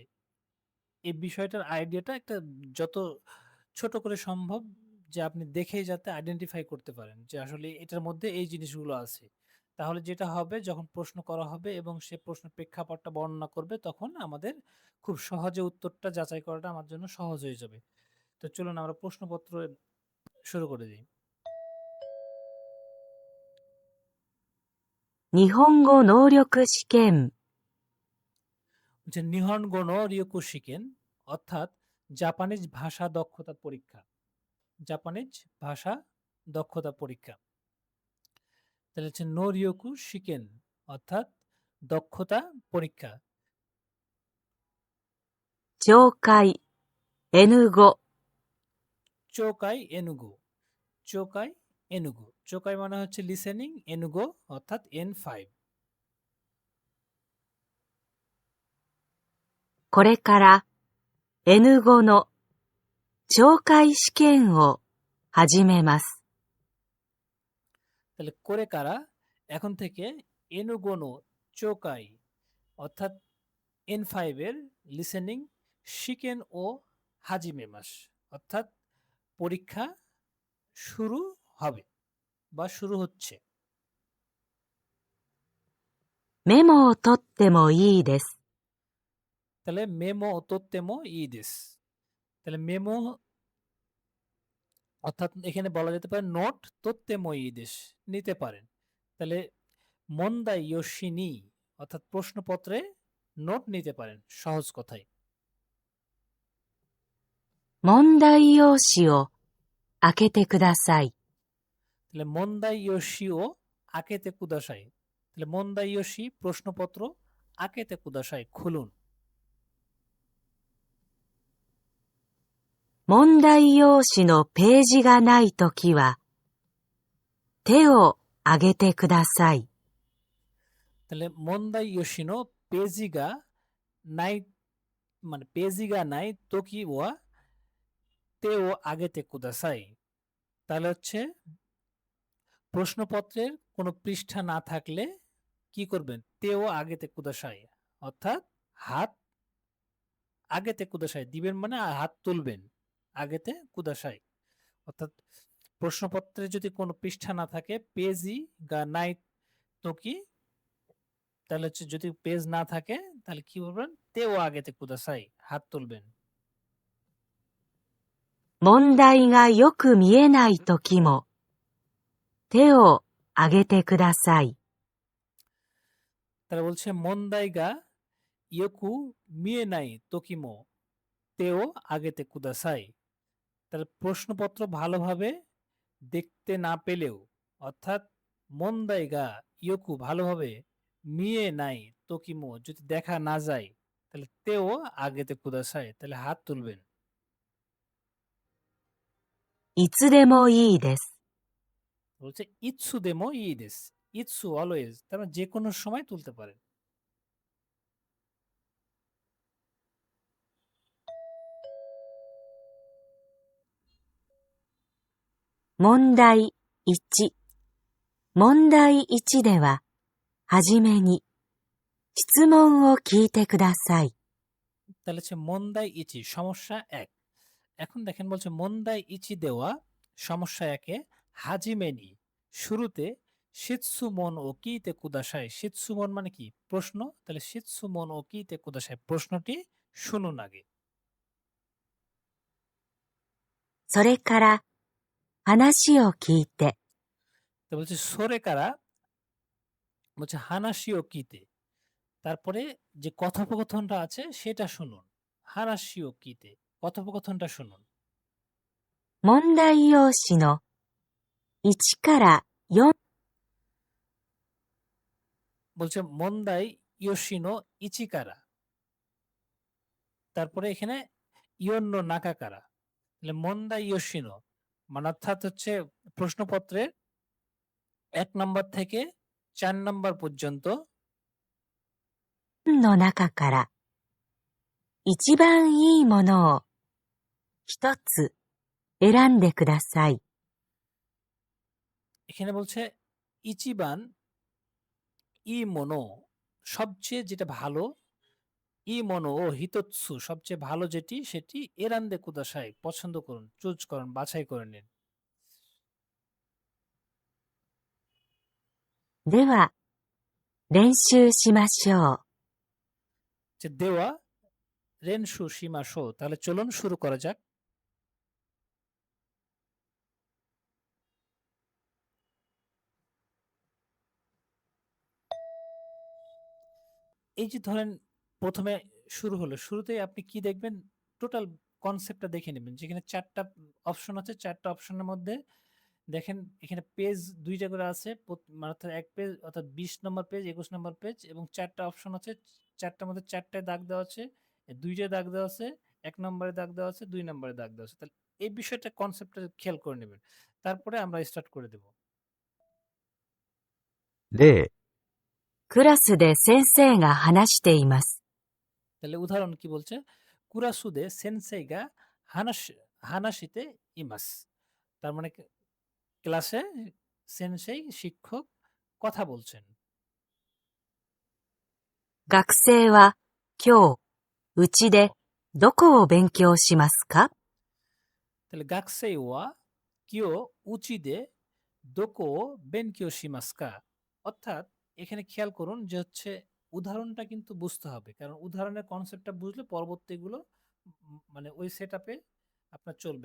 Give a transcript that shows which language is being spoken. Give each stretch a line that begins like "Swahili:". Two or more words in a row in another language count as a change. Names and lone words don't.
Bangla: এই বিষয়টার আইডিয়াটা একটা যত ছোট করে সম্ভব যে আপনি দেখেই যাতে আইডেন্টিফাই করতে পারেন যে আসলে এটার মধ্যে এই জিনিসগুলো আছে। তাহলে যেটা হবে যখন প্রশ্ন করা হবে এবং সে প্রশ্নের প্রেক্ষাপটটা বর্ণনা করবে তখন আমাদের খুব সহজে উত্তরটা যাচাই করাটা আমার জন্য সহজ হয়ে যাবে। তো চলুন আমরা প্রশ্নপত্র শুরু করে দিই।
Japanese: 日本語能力試験、
Bangla: যে
Japanese: 日本語能力試験
Bangla: অর্থাৎ জাপানিজ ভাষা দক্ষতা পরীক্ষা। জাপানিজ ভাষা দক্ষতা পরীক্ষা। তাহলে হচ্ছে
Japanese: 能力試験
Bangla: অর্থাৎ দক্ষতা পরীক্ষা।
Japanese: 上階、N 語、聴解N5。聴解N5.
Bangla: চোকাই মানে হচ্ছে লিসেনিং, এনুগো অর্থাৎ N5।
Japanese: これから N 語の懲戒試験を始めます。
Bangla: তাহলে
Japanese: これから
Bangla: এখন থেকে
Japanese: N5の聴解
Bangla: অর্থাৎ N5 এর লিসেনিং
Japanese: 試験を始めます
Bangla: অর্থাৎ পরীক্ষা শুরু হবে বা শুরু হচ্ছে।
Japanese: メモを取ってもいいです。 তাহলে メモ取ってもいいです.
Bangla: তাহলে মেমো অর্থাৎ এখানে বলা যেতে পারে নোট
Japanese: 取ってもいいです,
Bangla: নিতে পারেন। তাহলে
Japanese: 問題用紙に
Bangla: অর্থাৎ প্রশ্নপত্রে নোট নিতে পারেন, সহজ কথায়।
Japanese: 問題用紙を開けてください。 তাহলে 問題用紙を開けてください.
Bangla: তাহলে
Japanese: 問題用紙
Bangla: প্রশ্নপত্র,
Japanese: 開けてください
Bangla: খুলুন।
Japanese: 問題用紙のページがないときは、手を挙げてください。 তাহলে 問題用紙のページがない, মানে ページがないときは手を挙げてください.
Bangla: তাহলে হচ্ছে প্রশ্নপত্রের কোনো পৃষ্ঠা না থাকলে কি করবেন?
Japanese: 手を挙げてください,
Bangla: অর্থাৎ হাত
Japanese: 挙げてください
Bangla: দিবেন, মানে হাত তুলবেন
Japanese: 挙げてください.
Bangla: অর্থাৎ প্রশ্নপত্রে যদি কোনো পৃষ্ঠা না থাকে,
Japanese: ページがないとき,
Bangla: তাহলে হচ্ছে যদি পেজ না থাকে তাহলে কি বলবেন?
Japanese: 手を挙げてください, হাত তুলবেন। 問題がよく見えないときも、手を挙げてください。 তাহলে বলছে 問題がよく見えないときも手を挙げてください.
Bangla: তাহলে প্রশ্নপত্র ভালোভাবে দেখতে না পেলেও, অর্থাৎ
Japanese: 問題がよく
Bangla: ভালোভাবে
Japanese: 見えないときも
Bangla: যদি দেখা না যায়, তাহলে
Japanese: 手を挙げてください,
Bangla: তাহলে হাত তুলবেন।
Japanese: いつでもいいです。
Bangla: বলছে
Japanese: いつでもいいです,
Bangla: ইৎসু অলওয়েজ, তার মানে যে কোনো সময় তুলতে পারেন।
Japanese: 問題1。問題1では、はじめに、質問を聞いてください。
Bangla: তাহলে হচ্ছে
Japanese: 問題1
Bangla: সমস্যা এক। এখন দেখেন বলছে
Japanese: 問題1では
Bangla: সমস্যা একে, হাজিমেনি শুরুতে,
Japanese: 質問を聞いてください.
Bangla: শিৎসুমন মানে কি? প্রশ্ন। তাহলে
Japanese: 質問を聞いてください,
Bangla: প্রশ্নটি শুনুন আগে।
Japanese: それから、話を聞いて、
Bangla: তো বলছে
Japanese: それから,
Bangla: বলছে
Japanese: 話を聞いて,
Bangla: তারপরে যে কথোপকথনটা আছে সেটা শুনুন।
Japanese: 話を聞いて,
Bangla: কথোপকথনটা শুনুন।
Japanese: 問題用紙の1から4 বলছে 問題用紙の1から, তারপরে এখানে 4の中から.
Bangla: তাহলে
Japanese: 問題用紙の
Bangla: মানে অর্থাৎ হচ্ছে প্রশ্নপত্রে 1 নম্বর থেকে 4 নম্বর পর্যন্ত
Japanese: の中から一番いいものを一つ選んでください。
Bangla: এখানে বলছে
Japanese: 一番いいもの,
Bangla: সবচেয়ে যেটা ভালো,
Japanese: いいものを一つ
Bangla: সবচেয়ে ভালো যেটি সেটি
Japanese: 選んでください,
Bangla: পছন্দ করুন, চুজ করুন, বাছাই করে নিন।
Japanese: では、練習しましょう。
Bangla: যে
Japanese: では練習しましょう,
Bangla: তাহলে চলুন শুরু করা যাক। এই যে ধরেন প্রথমে শুরু হলো, শুরুতেই আপনি কি দেখবেন?
English: total concept
Bangla: দেখে নেবেন। যেখানে 4টা অপশন আছে, 4টা অপশনের মধ্যে দেখেন এখানে পেজ 2টা করে আছে, মানে অর্থাৎ এক পেজ, অর্থাৎ 20 নম্বর পেজ, 21 নম্বর পেজ, এবং 4টা অপশন আছে। 4টার মধ্যে 4টায় দাগ দেওয়া আছে, 2টায় দাগ দেওয়া আছে, 1 নম্বরে দাগ দেওয়া আছে, 2 নম্বরে দাগ দেওয়া আছে। তাহলে এই বিষয়টা, কনসেপ্টটা খেয়াল করে নেবেন, তারপরে আমরা স্টার্ট করে দেব।
Japanese: 例、クラスで先生が話しています。
Bangla: তাহলে উদাহরণ কি বলছে?
Japanese: クラスで先生が話しています,
Bangla: তার মানে ক্লাসে সেনসেই শিক্ষক কথা বলছেন।
Japanese: 学生は今日、うちでどこを勉強しますか？
Bangla: তাহলে
Japanese: 学生は今日うちでどこを勉強しますか,
Bangla: অর্থাৎ এখানে খেয়াল করুন যে হচ্ছে উদাহরণটা কিন্তু বুঝতে হবে। কারণ উদাহরণের কনসেপ্টটা বুঝলে পরবর্তীগুলো মানে ওই সেটআপে আপনার চলবে।